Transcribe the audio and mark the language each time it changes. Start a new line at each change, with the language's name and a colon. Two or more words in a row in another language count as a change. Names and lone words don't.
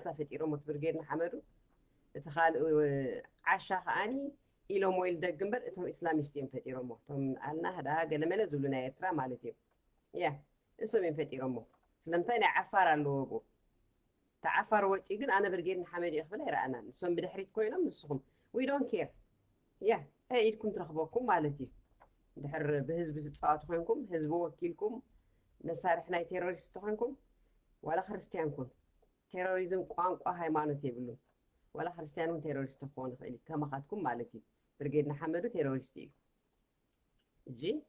Tigrinya: ፈጢሮም እቲ ብርጌድና ሓመዱ እቲ ካልእ ዓሻ ከዓኒ ኢሎም ወይ ልደግ እምበር እቶም እስላሚስት እዮም ፈጢሮሞ እቶም ኣልና ህዳ ገለመለ ዝብሉ ናይ ኤርትራ ማለት እዮም ያ እሶም ይፈጢሮሞ ስለምንታይ ናይ ዓፋር ኣለዎ ቦ ተዓፋር ወጪ ግን ኣነ ብርጌድ ንሓመድ ይኽብል ኣይረኣናን እሶም ብድሕሪት ኮይኖም ንስኹም
English: we don't care
Tigrinya: ያ ኢድኩም ትረኽበኩም ማለት እዩ ድሕር ብህዝቢ ዝፃወቱ ኮይንኩም ህዝቢ ወኪልኩም መሳርሒ ናይ ቴሮሪስት ኮይንኩም ዋላ ክርስቲያን ኩን ቴሮሪዝም ቋንቋ ሃይማኖት የብሉን ዋላ ክርስቲያን ኩን ቴሮሪስት ክኾን ይኽእል እዩ ከማኻትኩም ማለት እዩ ብርጌድ ንሓመዱ ቴሮሪስት እዩ እጂ